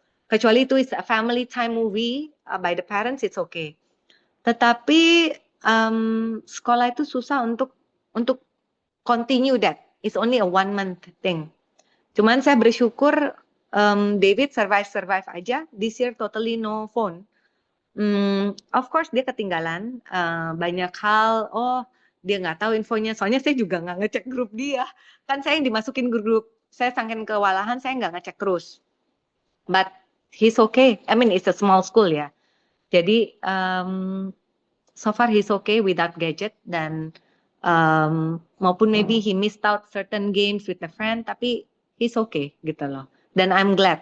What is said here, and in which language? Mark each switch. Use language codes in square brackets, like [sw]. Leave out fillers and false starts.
[id] Kecuali itu [en] is a family time movie by the parents, it's okay. [id] Tetapi sekolah itu susah untuk [en] continue that. It's only a 1 month thing. [id] Cuman saya bersyukur David survive aja. [en] This year totally no phone. Of course [id] dia ketinggalan banyak hal. Oh, dia nggak tahu infonya. Soalnya saya juga nggak ngecek grup dia. Kan saya yang dimasukin grup. Saya saking kewalahan, saya nggak ngecek terus. [en] But he's okay. I mean, it's a small school ya. [id] Jadi [en] so far he's okay without gadget [id] dan maupun [en] maybe he missed out certain games with a friend, [id] tapi [en] he's okay [id] gitu loh. Dan [en] I'm glad.